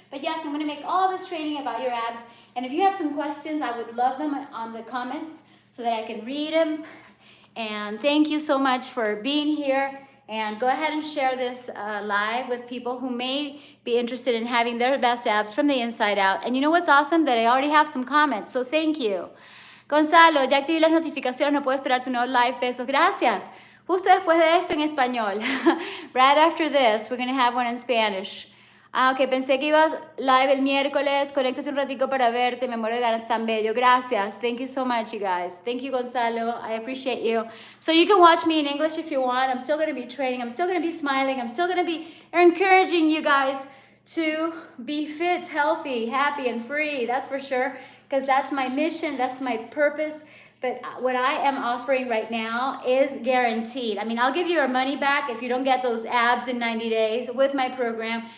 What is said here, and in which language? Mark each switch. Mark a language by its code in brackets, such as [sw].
[en] But yes, I'm gonna make all this training about your abs, and if you have some questions, I would love them on the comments so that I can read them. And thank you so much for being here. And go ahead and share this live with people who may be interested in having their best abs from the inside out. And you know what's awesome? That I already have some comments, so thank you. [es] Gonzalo, ya activé las notificaciones, no puedo esperar tu nuevo live, besos, gracias. Justo después de esto en español. [en] Right after this, we're going to have one in Spanish. [es] Ah, ok, pensé que ibas live el miércoles. Conéctate un ratico para verte. Me muero de ganas, tan bello. Gracias. [en] Thank you so much, you guys. Thank you, Gonzalo. I appreciate you. So you can watch me in English if you want. I'm still going to be training. I'm still going to be smiling. I'm still going to be encouraging you guys to be fit, healthy, happy, and free. That's for sure, because that's my mission. That's my purpose. But what I am offering right now is guaranteed. I mean, I'll give you your money back if you don't get those abs in 90 days with my program.